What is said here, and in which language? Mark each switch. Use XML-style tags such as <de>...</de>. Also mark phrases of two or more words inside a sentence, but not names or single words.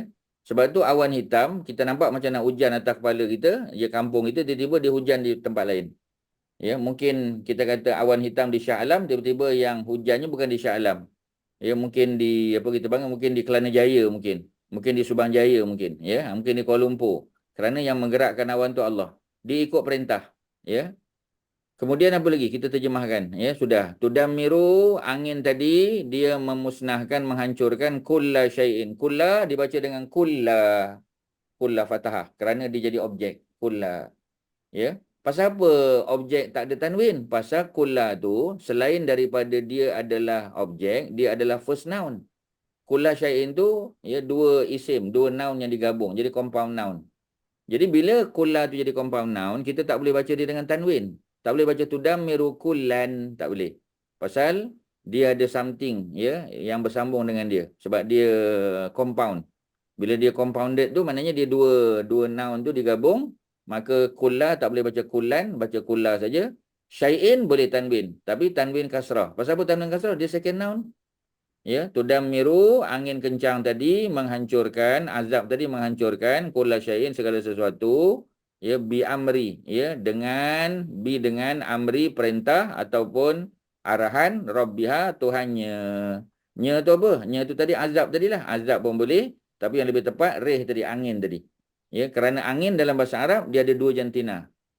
<ms>Sebab tu awan hitam, kita nampak macam nak hujan atas kepala kita, ya, kampung kita, tiba-tiba dia hujan di tempat lain. Ya, mungkin kita kata awan hitam di Shah Alam, tiba-tiba yang hujannya bukan di Shah Alam. Ya, mungkin di apa kita panggil, mungkin di Kelana Jaya mungkin di Subang Jaya mungkin, ya, mungkin di Kuala Lumpur. Kerana yang menggerakkan awan tu Allah. Dia ikut perintah, ya. Kemudian apa lagi? Kita terjemahkan. Ya, sudah. Tudammiru, angin tadi, dia memusnahkan, menghancurkan</ms> <ar>كل شيء.</ar> <ms>Kulla dibaca dengan kulla. Kulla fathah. Kerana dia jadi objek. Kulla. Ya. Pasal apa objek tak ada tanwin? Pasal kulla tu, selain daripada dia adalah objek, dia adalah</ms> <en>first noun.</en> <ar>كل شيء</ar> <ms>tu, ya, dua isim, dua noun yang digabung. Jadi</ms> <en>compound noun.</en> <ms>Jadi bila kulla tu jadi</ms> <en>compound noun,</en> <ms>kita tak boleh baca dia dengan tanwin. Tak boleh baca</ms> <ar>تدمر كلا,</ar> <ms>tak boleh. Pasal dia ada something, ya, yang bersambung dengan dia. Sebab dia compound. Bila dia compounded tu, maknanya dia dua noun tu digabung. Maka kulla tak boleh baca kullan, baca kulla saja. Syai'in boleh tanwin. Tapi tanwin kasrah. Pasal apa tanwin kasrah?</ms> <en>Dia second noun.</en> <ms>Ya, tudammiru, angin kencang tadi menghancurkan, azab tadi menghancurkan,</ms> <ar>كل شيء,</ar> <ms>segala sesuatu.</ms> <ar>Ya, بأمر, ya,</ar> <ms>dengan amri, perintah ataupun arahan rabbiha, Tuhannya. Nya tu apa? Nya tu tadi azab tadilah. Azab pun boleh, tapi yang lebih tepat rih tadi, angin tadi. Ya, kerana angin dalam bahasa Arab dia ada dua jantina.</ms>